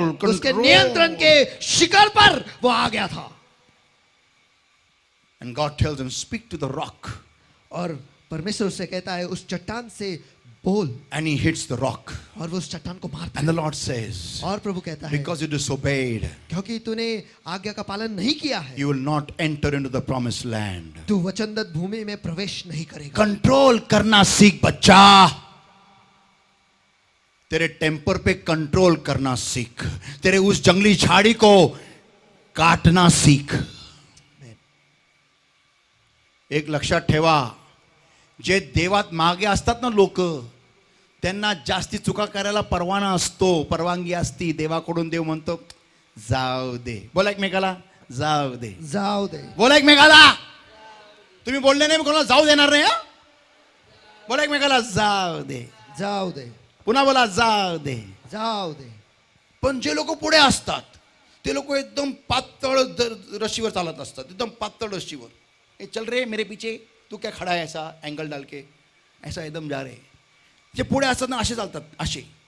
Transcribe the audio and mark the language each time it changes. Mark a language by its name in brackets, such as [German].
[Hindi] उसके नियंत्रण के शिखर पर वो आ गया था। [English] And God tells him, speak to the rock. [Hindi] और परमेश्वर से कहता है उस चट्टान से बोल, [English] And he hits the rock. [Hindi] और वो उस चट्टान को मारता [English] And [Hindi] है। [English] the Lord says, [Hindi] और प्रभु कहता है [English] because you disobeyed, [Hindi] क्योंकि तूने आज्ञा का पालन नहीं किया है, [English] you will not enter into the promised land. [Hindi] तू वचनदत्त भूमि में प्रवेश नहीं करेगा। कंट्रोल करना सीख बच्चा। तेरे टेम्पर पे कंट्रोल करना सीख। तेरे उस जंगली झाड़ी को काटना सीख। [Marathi] एक लक्षात ठेवा, जे देवात मागे असतात ना लोक, त्यांना जास्ती चुका करायला परवाना असतो, परवानगी असती देवाकडून। देव म्हणतो जाऊ दे। बोला एकमेकाला जाऊ दे, जाऊ दे। बोला एकमेकाला। तुम्ही बोलले नाही, मी कोणाला जाऊ देणार नाही। बोला एकमेकाला जाऊ दे, जाऊ दे, पुन्हा बोला जाऊ दे, जाऊ दे। पण जे लोक पुढे असतात ते लोक एकदम पातळ रस्सीवर चालत असतात, एकदम पातळ रस्सीवर। [Hindi] ए चल रे मेरे पीछे, तू क्या खड़ा है ऐसा एंगल डाल के, ऐसा एकदम जा रे। [Marathi] जे पुढे असतात ना असे चालतात, असे।